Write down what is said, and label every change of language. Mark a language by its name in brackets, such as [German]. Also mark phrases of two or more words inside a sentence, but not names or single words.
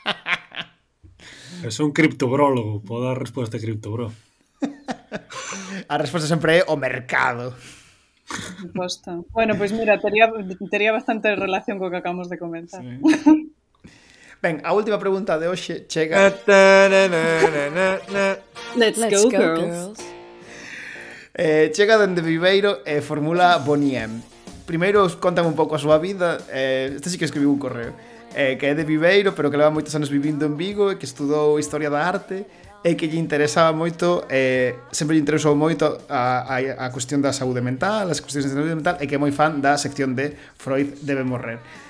[Galician] É un criptobrólogo, pode dar resposta de criptobro. A resposta sempre é o mercado. Resposta. Bueno, pois mira, tería bastante relación co que acabamos de comentar. Sí. Ben, a última pregunta de hoxe chega... [English] Let's go, girls. [Galician] Chega dende Viveiro e formula Boniem. Primeiro, contame un pouco a súa vida. Este sí que escribiu un correo. Que é de Viveiro, pero que leva moitos anos vivindo en Vigo e que estudou Historia da Arte e que lle interesaba moito, sempre lle interesou moito a cuestión da saúde mental, as cuestións de saúde mental, e que é moi fan da sección de Freud debe morrer.